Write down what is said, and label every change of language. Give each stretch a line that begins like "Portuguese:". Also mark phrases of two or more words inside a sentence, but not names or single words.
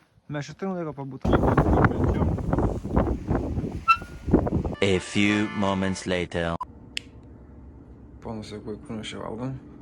Lithuanian: Mes čia turim laiko pabūti.
English: A few moments later.
Lithuanian: Ponas Jokubai, kur mes čia valgom?